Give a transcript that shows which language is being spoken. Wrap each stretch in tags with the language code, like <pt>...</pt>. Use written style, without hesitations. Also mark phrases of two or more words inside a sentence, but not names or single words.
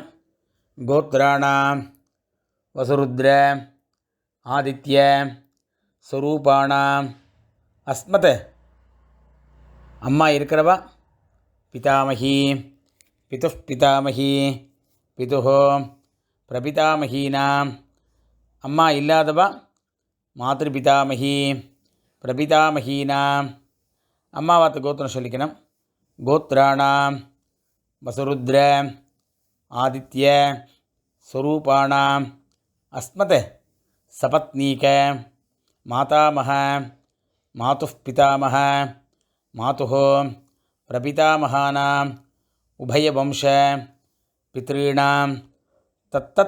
<sa>गोत्राणां वसुरुद्र आदित्य स्वरूपाणाम् अस्मत्</sa> <ta>அம்மா இருக்கிறவா</ta> <sa>पितामही पितुः पितामही पितुः प्रपितामहीनाम्.</sa> <ta>அம்மா இல்லாதவா</ta> <sa>मातृपितामही प्रपितामहीनाम्.</sa> <ta>அம்மாவாத்து கோத்திரம் சொல்லிக்கணும்.</ta> <sa>गोत्राणां वसुरुद्र आदित्य स्वरूपाणाम् अस्मत् सपत्नीक मातामह मातुः पितामह मातुः प्रपितामहानाम् उभयवंश पितॄणां तत्तत्</sa>